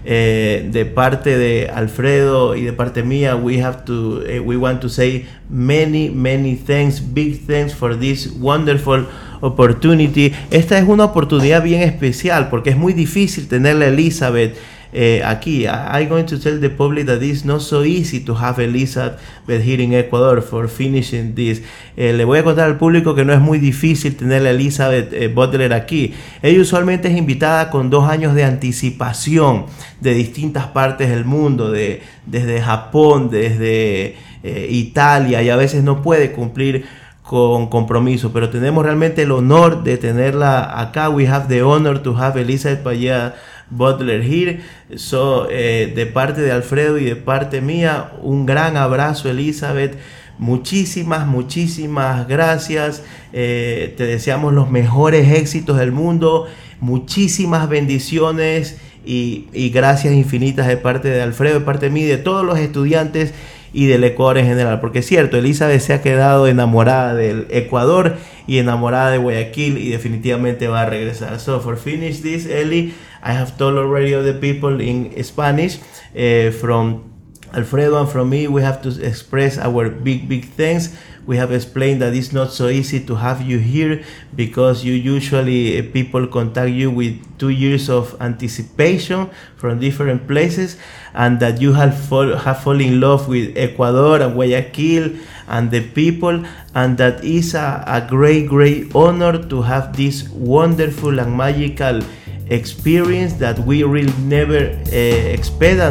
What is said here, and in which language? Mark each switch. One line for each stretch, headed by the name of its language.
Spanish: De parte de Alfredo y de parte mía,
English: we want to say many, many thanks, big thanks for this wonderful opportunity.
Spanish: Esta es una oportunidad bien especial, porque es muy difícil tenerla a Elizabeth aquí.
English: I'm going to tell the public that it's not so easy to have Elizabeth here in Ecuador for finishing this.
Spanish: Le voy a contar al público que no es muy difícil tener a Elizabeth Butler aquí. Ella usualmente es invitada con 2 años de anticipación de distintas partes del mundo, desde Japón, desde Italia, y a veces no puede cumplir con compromiso, pero tenemos realmente el honor de tenerla acá.
English: We have the honor to have Elizabeth Payá Butler here.
Spanish: So, de parte de Alfredo y de parte mía, un gran abrazo, Elizabeth. Muchísimas, muchísimas gracias. Te deseamos los mejores éxitos del mundo. Muchísimas bendiciones y gracias infinitas de parte de Alfredo, de parte mía, de todos los estudiantes y del Ecuador en general. Porque es cierto, Elizabeth se ha quedado enamorada del Ecuador y enamorada de Guayaquil, y definitivamente va a regresar.
English: So, for finish this, Eli, I have told already the people in Spanish, from Alfredo and from me, we have to express our big, big thanks. We have explained that it's not so easy to have you here, because you usually, people contact you with 2 years of anticipation from different places, and that you have fallen in love with Ecuador and Guayaquil and the people, and that is a great, great honor to have this wonderful and magical experience that we really never expect.